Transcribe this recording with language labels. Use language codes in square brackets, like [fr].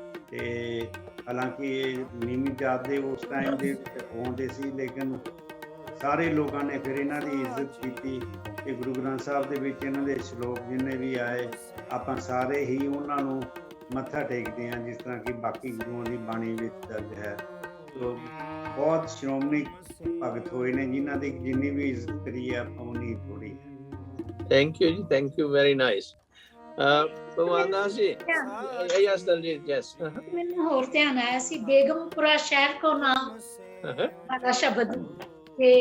[pa] ਤੇ ਹਾਲਾਂਕਿ ਇਹ ਨੀਵੀਂ ਜਾਤ ਦੇ ਉਸ ਟਾਈਮ ਦੇ ਆਉਂਦੇ ਸੀ, ਲੇਕਿਨ ਸਾਰੇ ਲੋਕਾਂ ਨੇ ਫਿਰ ਇਹਨਾਂ ਦੀ ਇੱਜ਼ਤ ਕੀਤੀ ਕਿ ਗੁਰੂ ਗ੍ਰੰਥ ਸਾਹਿਬ ਦੇ ਵਿੱਚ ਇਹਨਾਂ ਦੇ ਸ਼ਲੋਕ ਜਿੰਨੇ ਵੀ ਆਏ ਆਪਾਂ ਸਾਰੇ ਹੀ ਉਹਨਾਂ ਨੂੰ ਮੱਥਾ ਟੇਕਦੇ ਹਾਂ, ਜਿਸ ਤਰ੍ਹਾਂ ਕਿ ਬਾਕੀ ਗੁਰੂਆਂ ਦੀ ਬਾਣੀ ਵਿੱਚ ਦਰਜ ਹੈ। ਸੋ ਬਹੁਤ ਸ਼੍ਰੋਮਣੀ ਭਗਤ ਹੋਏ ਨੇ, ਜਿਨ੍ਹਾਂ ਦੀ ਜਿੰਨੀ ਵੀ ਇੱਜ਼ਤ ਕਰੀ ਹੈ ਆਪਾਂ ਉਨੀ ਥੋੜੀ ਹੈ। [en] Thank you ji, thank you, very nice. [pa] ਭਗਵਾਨ ਦਾਸ ਜੀ, yes ਦਲਜੀਤ, yes. ਮੈਨੂੰ ਹੋਰ ਧਿਆਨ ਆਇਆ ਸੀ ਬੇਗਮਪੁਰਾ ਸ਼ਹਿਰ ਕੋ ਨਾਮ ਵਾਲਾ ਸ਼ਬਦ ਤੇ